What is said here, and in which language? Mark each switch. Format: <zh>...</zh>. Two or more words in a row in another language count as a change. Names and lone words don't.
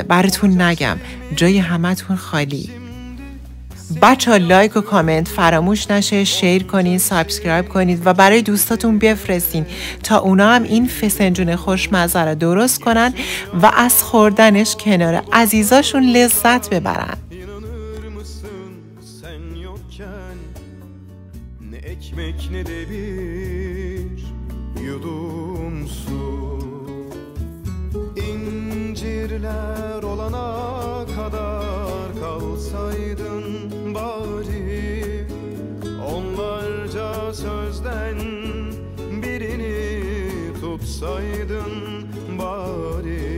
<fa>براتون نگم، جای همتون خالی. بچه ها لایک و کامنت فراموش نشه، شیر کنین، سابسکرایب کنید و برای دوستاتون بفرستین تا اونا هم این فسنجون خوشمزه رو درست کنن و از خوردنش کنار عزیزاشون لذت ببرن.</fa> <tr>Ne ekmek ne de bir yudum su. İncirler olana kadar kalsaydın bari, onlarca sözden birini tutsaydın bari.</tr>